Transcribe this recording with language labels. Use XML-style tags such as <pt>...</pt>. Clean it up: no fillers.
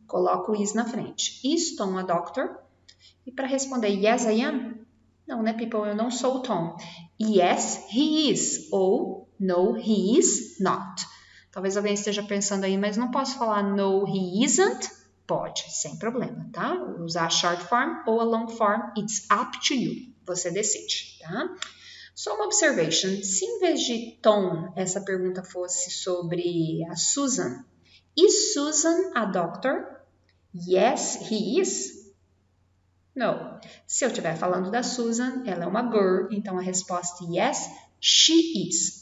<pt>Coloco o is na frente.</pt> <en>Is Tom a doctor?</en> <pt>E para responder</pt> <en>yes, I am?</en> <pt>Não, né, people? Eu não sou o Tom.</pt> <en>Yes, he is. Ou no, he is not.</en> <pt>Talvez alguém esteja pensando aí, mas não posso falar</pt> <en>no, he isn't?</en> <pt>Pode, sem problema, tá?</pt> <en>Usar a short form ou a long form, it's up to you.</en> <pt>Você decide, tá? Só uma observation. Se em vez de Tom, essa pergunta fosse sobre a Susan.</pt> <en>Is Susan a doctor? Yes, he is. No.</en> <pt>Se eu estiver falando da Susan, ela é uma girl, então a resposta</pt> <en>yes, she is.</en>